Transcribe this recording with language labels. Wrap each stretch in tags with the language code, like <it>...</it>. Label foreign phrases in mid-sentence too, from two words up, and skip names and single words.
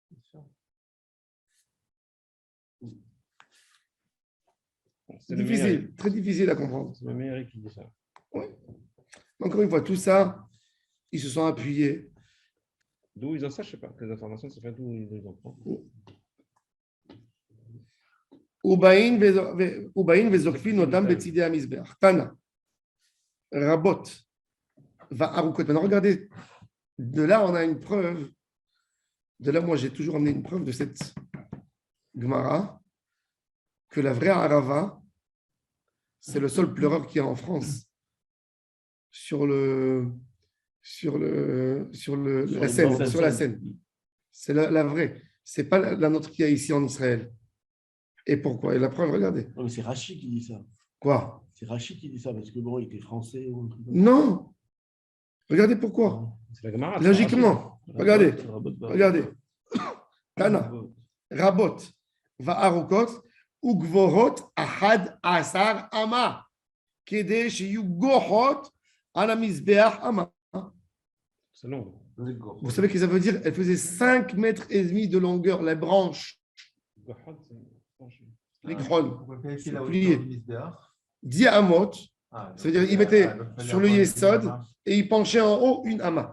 <fr>C'est le difficile, meilleur. très difficile à comprendre. C'est le meilleur qui dit ça. Encore une fois, tout ça, ils se sont appuyés. D'où ils en savent, je ne sais pas. Les informations, c'est pas d'où ils en prennent.</fr> <he>ובאים וזוקפים אותם בצידי המזבח. תנא, רבות וארוכות.</he> <fr>Maintenant, regardez, de là, on a une preuve. De là, moi, j'ai toujours amené une preuve de cette Gemara, que la vraie Arava, c'est le seul pleureur qu'il y a en France sur la Seine. C'est la vraie. C'est pas la nôtre qu'il y a ici en Israël. Et pourquoi? Et la preuve, regardez. Non, mais c'est Rachid qui dit ça. Quoi? C'est Rachid qui dit ça parce que bon, il était français ou un truc comme ça. Non. Regardez pourquoi. C'est la Gemara. Logiquement. Regardez. Rabot. Regardez.</fr> <he>תנא. רבות. וארוכות. וגבוהות. אחד עשר אמה. כדי שיהו גוהות. על המזבח אמה.</he> <fr>C'est long. Vous savez ce que ça veut dire? Elle faisait 5 mètres et demi de longueur, les branches. Les crônes. Pliées. 10 amot. Ça veut dire qu'il mettait sur le yesod et il penchait en haut une ama.</fr>